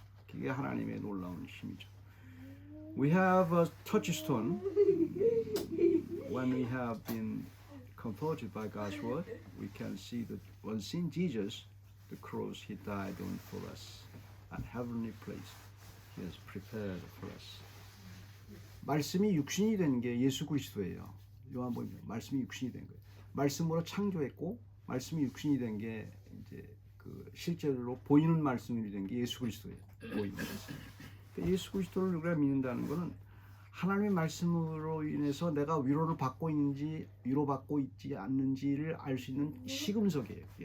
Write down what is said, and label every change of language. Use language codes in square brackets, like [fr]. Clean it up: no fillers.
[ko] 그게 하나님의 놀라운 힘이죠. [en] We have a touchstone when we have been comforted by God's word. We can see that when seeing Jesus, the cross He died on for us, and heavenly place He has prepared for us. [ko] 말씀이 육신이 된 게 예수 그리스도예요. 요한복음 말씀이 육신이 된 거예요. 말씀으로 창조했고 말씀이 육신이 된 게 이제 그 실제로 보이는 말씀이 된 게 예수 그리스도예요. 보이는 말씀. 예수 그리스도를 우리가 믿는다는 것은 하나님의 말씀으로 인해서 내가 위로를 받고 있는지 위로받고 있지 않는지를 알 수 있는 시금석이에요.